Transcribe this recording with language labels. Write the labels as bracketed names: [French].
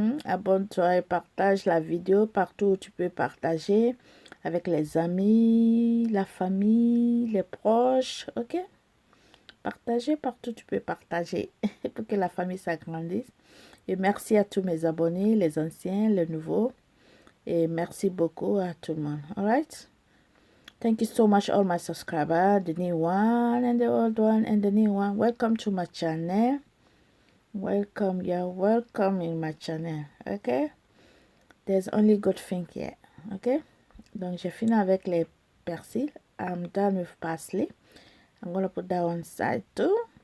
[French] Abonne-toi et partage la vidéo partout où tu peux partager avec les amis, la famille, les proches, ok? Partagez partout où tu peux partager pour que la famille s'agrandisse. Et merci à tous mes abonnés, les anciens, les nouveaux. Et merci beaucoup à tout le monde. [English] Alright? Thank you so much, all my subscribers, the new one and the old one and the new one. Welcome to my channel. Welcome, you're welcome in my channel. Okay? There's only good thing here. Okay? [French] Donc, j'ai fini avec les persils. [English] I'm done with parsley. I'm gonna put that one side too.